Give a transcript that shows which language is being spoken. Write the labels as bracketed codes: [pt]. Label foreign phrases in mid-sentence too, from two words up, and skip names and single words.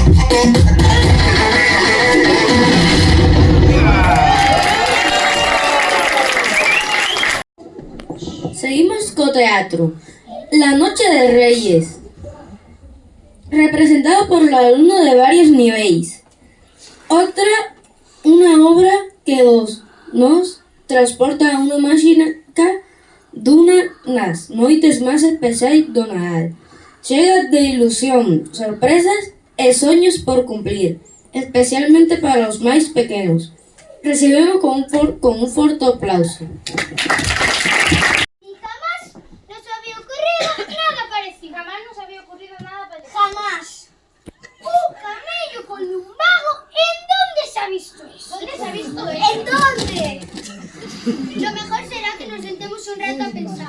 [gl] Seguimos co teatro. [es] La Noche de Reyes. Representado por los alumnos de varios niveles. Otra, una obra que nos transporta a una máquina [gl] nas noites máis especiais do Nadal. Chega de ilusión, sorpresas e soños por cumplir, especialmente para os máis pequenos. Recibimos con un forte aplauso. [es] Y jamás nos había ocurrido nada parecido. Jamás nos había ocurrido nada parecido. Jamás. Un camello con lumbago. ¿En dónde se ha visto eso? ¿Dónde se ha visto eso? ¿En dónde? Lo mejor será que nos sentemos un rato a pensar.